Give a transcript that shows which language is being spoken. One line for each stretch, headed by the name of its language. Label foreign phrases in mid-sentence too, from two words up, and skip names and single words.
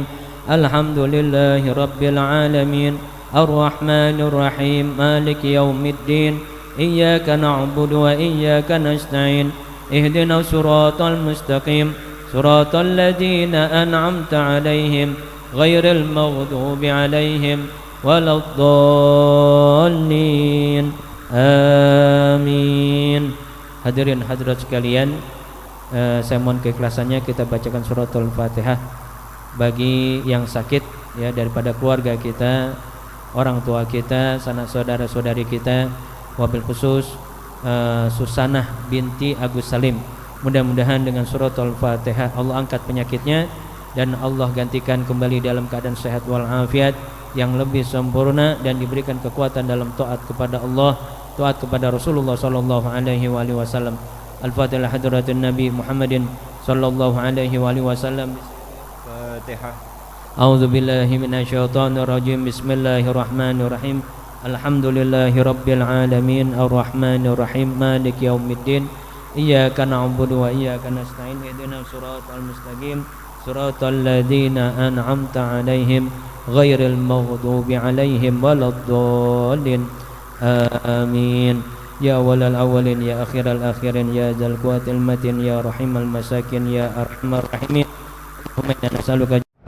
Arabic: الحمد لله رب العالمين الرحمن الرحيم مالك يوم الدين إياك نعبد وإياك نستعين اهدنا الصراط المستقيم صراط الذين أنعمت عليهم غير المغضوب عليهم ولا الضالين آمين.
Indonesian: Hadirin hadirat sekalian, saya mohon keikhlasannya kita bacakan suratul Fatihah bagi yang sakit ya, daripada keluarga kita, orang tua kita, sanak saudara-saudari kita,
Arabic: وبالخصوص
Indonesian: Susanah binti Agus Salim. Mudah-mudahan dengan suratul Fatihah Allah angkat penyakitnya dan Allah gantikan kembali dalam keadaan sehat walafiat yang lebih sempurna dan diberikan kekuatan dalam taat kepada Allah, taat kepada Rasulullah
Arabic: صلى الله عليه وسلم. الفاتحة حضرة النبي محمد صلى الله عليه وسلم. Fatihah. أعوذ بالله من الشيطان الرجيم بسم الله الرحمن الرحيم. الحمد لله رب العالمين الرحمن الرحيم مالك يوم الدين إياك نعبد وإياك نستعين اهدنا الصراط المستقيم صراط الذين أنعمت عليهم غير المغضوب عليهم ولا الضالين آمين. يا أول الأولين يا آخر الآخرين يا ذا القوة المتين يا رحيم المساكين يا أرحم الراحمين. اللهم إنا نسألك